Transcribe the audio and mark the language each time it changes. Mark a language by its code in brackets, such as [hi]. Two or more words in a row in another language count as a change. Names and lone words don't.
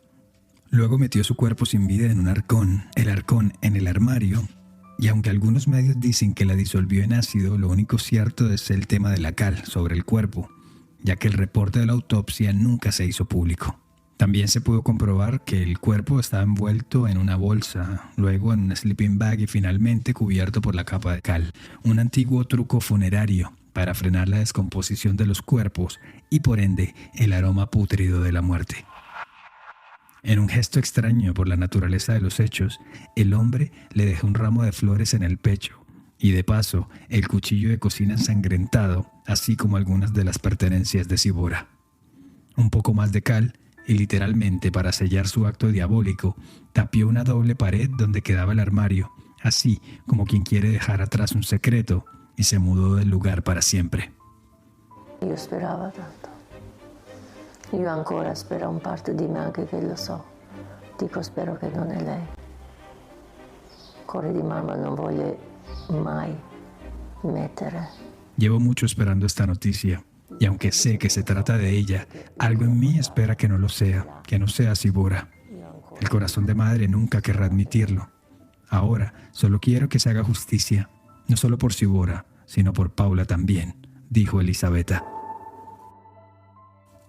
[es] Luego metió su cuerpo sin vida en un arcón, el arcón en el armario, y aunque algunos medios dicen que la disolvió en ácido, lo único cierto es el tema de la cal sobre el cuerpo, ya que el reporte de la autopsia nunca se hizo público. También se pudo comprobar que el cuerpo estaba envuelto en una bolsa, luego en un sleeping bag y finalmente cubierto por la capa de cal, un antiguo truco funerario para frenar la descomposición de los cuerpos y por ende el aroma pútrido de la muerte. En un gesto extraño por la naturaleza de los hechos, el hombre le dejó un ramo de flores en el pecho y de paso el cuchillo de cocina ensangrentado, así como algunas de las pertenencias de Sibora. Un poco más de cal y literalmente para sellar su acto diabólico, tapió una doble pared donde quedaba el armario, así como quien quiere dejar atrás un secreto, y se mudó del lugar para siempre. [it] Io speravo tanto. Io ancora spero un parte di me anche che lo so. Dico spero che non è lei. Cuore di mamma non voglio mai mettere. [es] Llevo mucho esperando esta noticia. Y aunque sé que se trata de ella, algo en mí espera que no lo sea, que no sea Sibora. El corazón de madre nunca querrá admitirlo. Ahora solo quiero que se haga justicia, no solo por Sibora, sino por Paula también, dijo Elisabetta.